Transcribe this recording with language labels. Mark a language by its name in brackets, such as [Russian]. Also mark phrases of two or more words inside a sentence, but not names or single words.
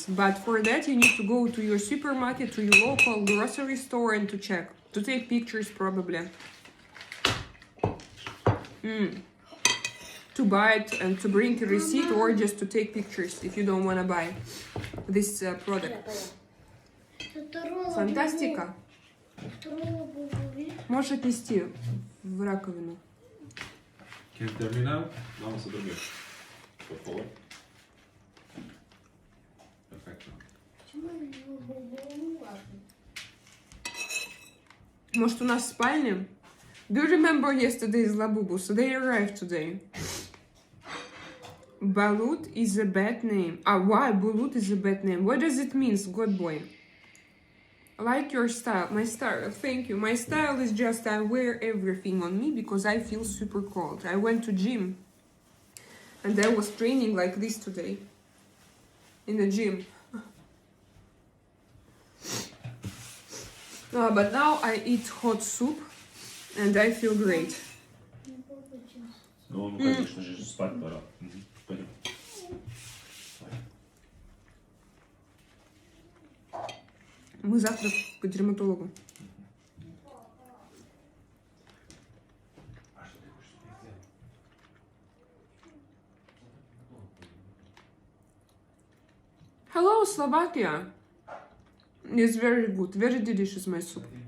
[English] But for that you need to go to your supermarket, to your local grocery store, and to check, to take pictures probably. To buy it and to bring a receipt, or just to take pictures if you don't want to buy this product. [Russian] Фантастика. Можешь отнести в раковину. [Spanish] ¿Quién termina? Vamos a dormir. Por favor. Perfecto. [Russian] Может, у нас в спальне? [English] Do you remember yesterday's Labubu? So they arrived today. Balut is a bad name. Why Balut is a bad name? What does it mean, God boy? Like your style. My style, thank you. My style is just I wear everything on me because I feel super cold. I went to gym and I was training like this today in the gym. But now I eat hot soup and I feel great. [Russian] Ну, конечно же, спать пора. Пойдем. Мы завтра к дерматологу. [English] Hello, Slovakia. It's very good, very delicious, my soup.